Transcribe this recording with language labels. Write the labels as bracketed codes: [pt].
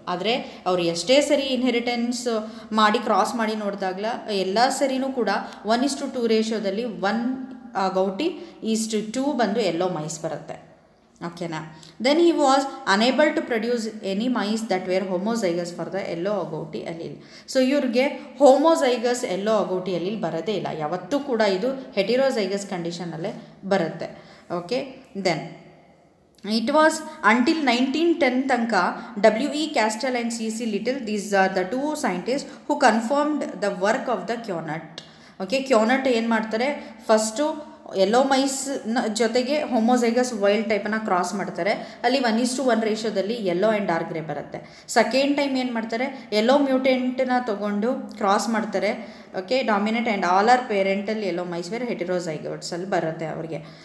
[kn] ಆದರೆ ಅವ್ರು ಎಷ್ಟೇ ಸರಿ ಇನ್ಹೆರಿಟೆನ್ಸ್ ಮಾಡಿ ಕ್ರಾಸ್ ಮಾಡಿ ನೋಡಿದಾಗಲ ಎಲ್ಲ ಸರಿನೂ ಕೂಡ 1:2 ರೇಷಿಯೋದಲ್ಲಿ 1 ಅಗೌಟಿ 2 ಬಂದು ಎಲ್ಲೋ ಮೈಸ್ ಬರುತ್ತೆ. ಓಕೆನಾ. [en] Then he was unable to produce any mice that were homozygous for the yellow agouti allele. [kn] So ಇವ್ರಿಗೆ ಹೋಮೋಸೈಗಸ್ ಎಲ್ಲೋ ಅಗೌಟಿ ಅಲೀಲ್ ಬರೋದೇ ಇಲ್ಲ, ಯಾವತ್ತೂ ಕೂಡ ಇದು ಹೆಟಿರೋಸೈಗಸ್ ಕಂಡೀಷನಲ್ಲೇ ಬರುತ್ತೆ. Okay. [en] Then it was until 1910 ತನಕ W.E. Castell and C.C. Little, these are the two scientists who confirmed the work of the Kionut. [kn] Okay. ಕ್ಯೋನಟ್ ಏನು ಮಾಡ್ತಾರೆ, ಫಸ್ಟು ಎಲ್ಲೋ ಮೈಸ್ನ ಜೊತೆಗೆ ಹೋಮೋಸೈಗಸ್ ವೈಲ್ಡ್ ಟೈಪನ್ನು ಕ್ರಾಸ್ ಮಾಡ್ತಾರೆ. ಅಲ್ಲಿ 1:1 ರೇಷಿಯೋದಲ್ಲಿ ಎಲ್ಲೋ ಆ್ಯಂಡ್ ಡಾರ್ಕ್ ಗ್ರೇ ಬರುತ್ತೆ. Second time ಏನು ಮಾಡ್ತಾರೆ, ಎಲ್ಲೋ ಮ್ಯೂಟೆಂಟನ್ನ ತೊಗೊಂಡು ಕ್ರಾಸ್ ಮಾಡ್ತಾರೆ. Okay. [en] dominant and all are parental yellow mice were ಹೆಟಿರೋಸೈಗೋಟ್ಸಲ್ಲಿ [kn] ಬರುತ್ತೆ ಅವ್ರಿಗೆ.